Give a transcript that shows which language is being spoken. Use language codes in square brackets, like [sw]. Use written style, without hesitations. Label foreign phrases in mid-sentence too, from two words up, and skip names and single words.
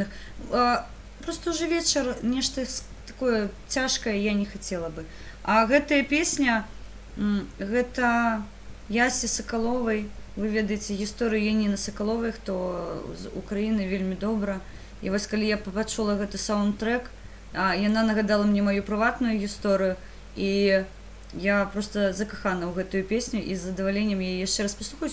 [ru] Просто уже вечер, нечто такое тяжкое я не хотела бы. [be] А гэтая песня, гэта Ясі Соколовой. Вы ведаеце гісторыю Яніны Соколовой, хто з Украіны вельмі добра. І вось калі я пачула гэты саундтрэк, яна нагадала мне мою прыватную гісторыю, і я просто закахана ў гэтую песню, і з задаваленнем я яшчэ раз паслухаю.